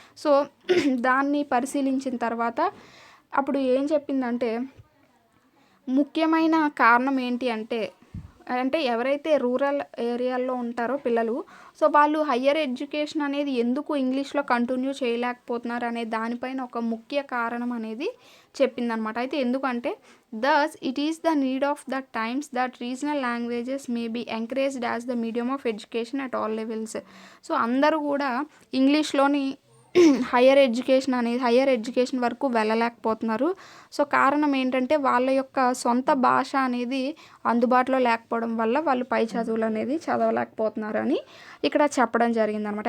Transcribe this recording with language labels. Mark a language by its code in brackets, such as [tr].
[te] So దాన్ని పరిశీలించిన తర్వాత అప్పుడు ఏం చెప్పిందంటే ముఖ్యమైన కారణం ఏంటి అంటే ఎవరైతే రూరల్ ఏరియాల్లో ఉంటారో పిల్లలు, సో వాళ్ళు హయ్యర్ ఎడ్యుకేషన్ అనేది ఎందుకు ఇంగ్లీష్లో కంటిన్యూ చేయలేకపోతున్నారు అనే దానిపైన ఒక ముఖ్య కారణం అనేది చెప్పిందనమాట. అయితే ఎందుకంటే [en] thus it is the need of the times that regional languages may be encouraged as the medium of education at all levels. [te] So అందరూ కూడా ఇంగ్లీష్లోని హయ్యర్ ఎడ్యుకేషన్ వరకు వెళ్ళలేకపోతున్నారు. సో కారణం ఏంటంటే వాళ్ళ యొక్క సొంత భాష అనేది అందుబాటులో లేకపోవడం వల్ల వాళ్ళు పై చదువులు అనేది చదవలేకపోతున్నారు అని ఇక్కడ చెప్పడం జరిగిందనమాట.